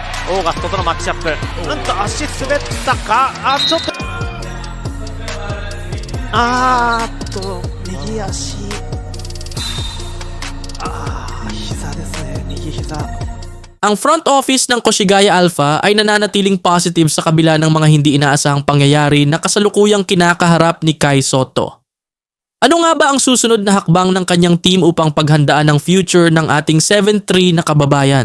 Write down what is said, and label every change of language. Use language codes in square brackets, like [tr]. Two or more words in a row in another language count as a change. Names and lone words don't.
[ja] オーガストとのマッチアップ。なんと足滑ったか。ちょっと右足。膝ですね。右膝。 [tl] Ang [en] front office [tl] ng Koshigaya Alpha ay nananatiling positive sa kabila ng mga hindi inaasahang pangyayari na kasalukuyang kinakaharap ni Kai Sotto. Ano nga ba ang susunod na hakbang ng kanyang team upang paghandaan ang future ng ating 7-3 na kababayan?